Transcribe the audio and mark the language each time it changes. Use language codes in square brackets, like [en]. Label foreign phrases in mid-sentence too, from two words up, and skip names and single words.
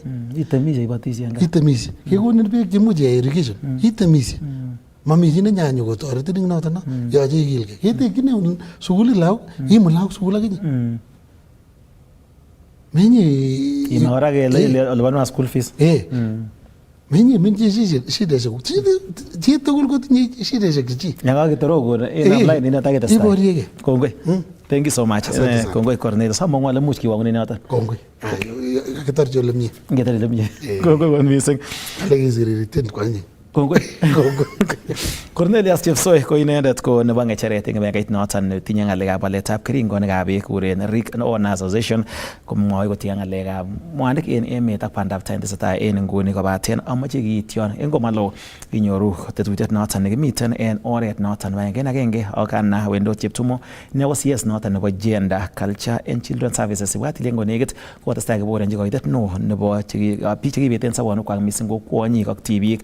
[kln] Itemisie ibotisie eng gaa. Itemisie. Kekonin beek chemuch iyai irrigation. Itemisie. Mami chi nenyanyo kotoretin ing noto no. Yoche ikilgei. Ketekchini sukulit lagok, imut lagok sukul akinye. Menye ima kora kele lipanwa [en] school fees. [kln] Menye shideshek. Chi tugul kotinye shideshek chi. Nyakakitorogon en online ini ataketestai. Iboriege. Kongoi. [en] Thank you so much. [kln] Kongoi Cornelius. Samongwa le much kiwangun noton. Kongoi. Kakitorchi ole mie. Ngetar ole mie. Kongoi kot mising. Ale kisiririt kwanyi. Kongoi. Cornelius Chepsoi ko inendet ko nebo ng'echeret eng kibagengeit noton netinye ng'alekab waletab keringonikab beek kuren Rick Owner Association komwoe kotinye ng'alekab mwanik en emet ak bandab tai tesetai en nguni kobaten amache kiityon en komalo inyoru tetutiet noton nekimiten en oret noton agenge ak Anna Wendot Cheptumo nebo CS noton nebo Gender Culture and Children Services ibwat ile ngonekit kotestai koborenji koitet no nebo biik chekibeten sobonwekwak mising ko kwonyik ak tibik.